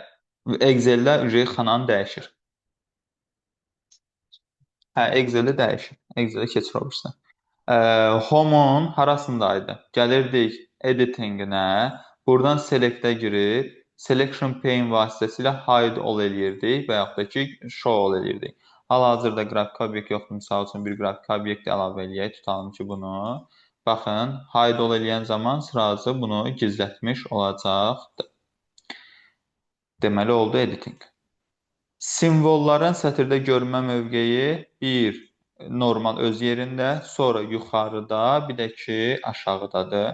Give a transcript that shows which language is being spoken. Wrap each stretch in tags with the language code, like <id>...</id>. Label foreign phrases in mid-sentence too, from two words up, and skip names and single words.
<az>Excel-də xananı dəyişir. Hə, Excel-də dəyişir. Excel-ə keçir olursa. Home-un harasındaydı? Gəlirdik editing-inə. Buradan select-ə girib</az> <en>selection pane</en> <az>vasitəsilə</az> <en>hide all</en> <az>eləyirdik və yaxud da ki,</az> <en>show all</en> <az>eləyirdik. Hal-hazırda qrafik obyekt yoxdur. Misal üçün bir qrafik obyekt əlavə eləyək. Tutalım ki, bunu. Baxın,</az> <en>hide all</en> <az>eləyən zaman sırası bunu gizlətmiş olacaqdır. Deməli, oldu editing. Simvolların sətirdə görmə mövqeyi 1. Normal öz yerində, sonra yuxarıda, bir də ki, aşağıdadır.</az>